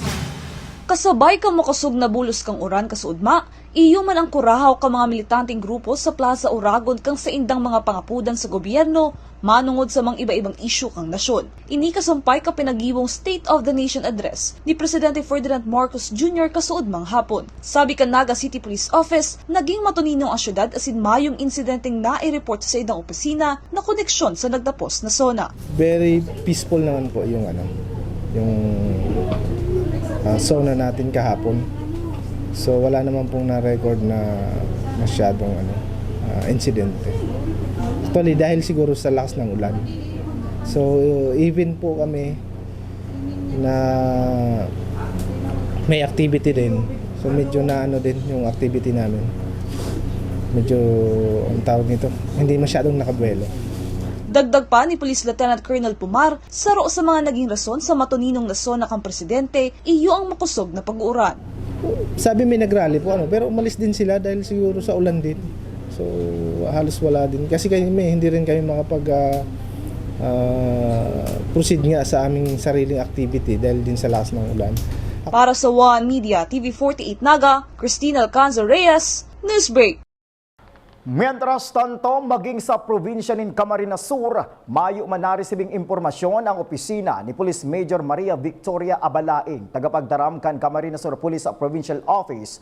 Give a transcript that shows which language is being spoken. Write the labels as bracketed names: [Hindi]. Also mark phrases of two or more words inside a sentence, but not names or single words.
[Bikol] Kasabay kang makasug na bulos kang uran kasuudma, iyo man ang kurahaw ka mga militanteng grupo sa Plaza Uragon kang sa indang mga pangapudan sa gobyerno, manungod sa mga iba-ibang isyu kang nasyon. Ini kasampay ka pinagiwong State of the Nation Address ni Presidente Ferdinand Marcos Jr. kasuudmang hapon. Sabi ka Naga City Police Office, naging matuninong ang syudad asin mayong insidenteng nai-report sa idang opisina na koneksyon sa nagtapos na SONA. [English] Very peaceful [Filipino] naman po yung SONA natin kahapon. So wala naman pong na-record na masyadong insidente. Actually dahil siguro sa lakas ng ulan. So even po kami na may activity din. So medyo na din yung activity namin. Medyo ang tawag nito, hindi masyadong nakabuelo. [Bikol] Dagdag pa ni Police Lieutenant Colonel Pumar, saro sa mga naging rason sa matuninong na SONA kang presidente, iyo ang makusog na pag-uuran. [Filipino] Sabi may nagrally po pero umalis din sila dahil siguro sa ulan din. So halos wala din kasi hindi rin kami makapag proceed nga sa aming sariling activity dahil din sa lakas ng ulan. [Bikol] Para sa One Media TV48 Naga, Christine Alcanzo Reyes, Newsbreak. [Spanish] Mientras tanto, [Bikol] maging sa probinsya ng Camarines Sur, mayo man naresibing impormasyon ang opisina ni Police Major Maria Victoria Abalaing, tagapagdaram kan Camarines Sur Police Provincial Office.